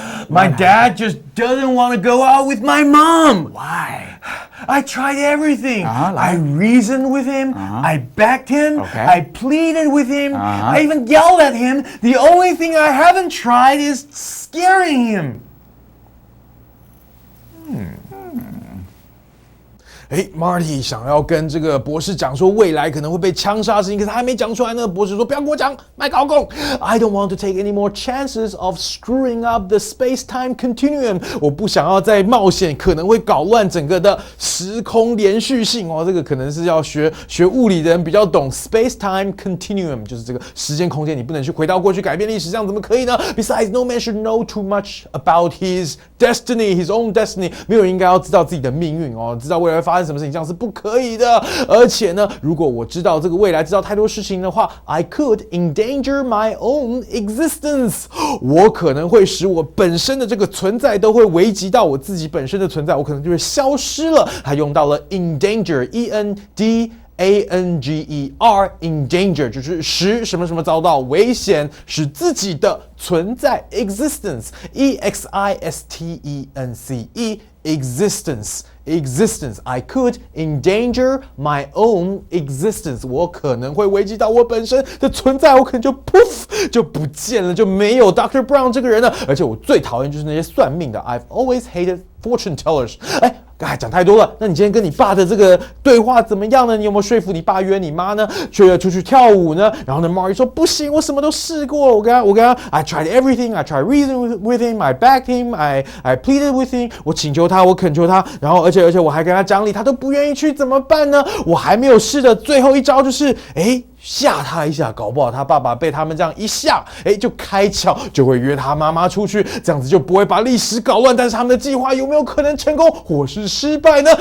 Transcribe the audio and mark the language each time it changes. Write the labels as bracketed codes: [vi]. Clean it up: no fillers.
[en] My dad just doesn't want to go out with my mom. Why? I tried everything. Like? I reasoned with him. I begged him. Okay. I pleaded with him. I even yelled at him. The only thing I haven't tried is scaring him. [zh] Marty 想要跟这个博士讲说未来可能会被枪杀的事情，可是他还没讲出来。那个博士说：“不要跟我讲，麦搞共。 [en] I don't want to take any more chances of screwing up the space-time continuum。 [zh] 我不想要再冒险，可能会搞乱整个的时空连续性哦。这个可能是要学物理的人比较懂 space-time continuum， 就是这个时间空间，你不能去回到过去改变历史，这样怎么可以呢 ？ [en] Besides, no man should know too much about his destiny, his own destiny。 [zh] 没有人应该要知道自己的命运哦，知道未来会发生什么事情，这样是不可以的。而且呢，如果我知道这个未来，知道太多事情的话 ， [en] I could endanger my own existence。 [zh] 我可能会使我本身的这个存在都会危及到我自己本身的存在，我可能就会消失了。他用到了 endanger, E-N-D-A-N-G-E-R, endanger 就是使什么什么遭到危险，使自己的存在 existence, E-X-I-S-T-E-N-C-E, existence. [en] I could endanger my own existence. [zh] 我可能会危及到我本身的存在，我可能就 poof 就不见了，就没有 Dr. Brown 这个人了。而且我最讨厌就是那些算命的。 [en] I've always hated fortune tellers. [zh] 讲太多了。那你今天跟你爸的这个对话怎么样呢？你有没有说服你爸约你妈呢？出去跳舞呢？然后呢 ，Marty 说不行，我什么都试过。我跟他 [en] I tried everything. I tried reasoning with him. I begged him. I pleaded with him. [zh] 我请求他，我恳求他。然后而且我还跟他讲理，他都不愿意去，怎么办呢？我还没有试的最后一招就是吓他一下，搞不好他爸爸被他们这样一吓，就开窍，就会约他妈妈出去，这样子就不会把历史搞乱。但是他们的计划有没有可能成功或是失败呢？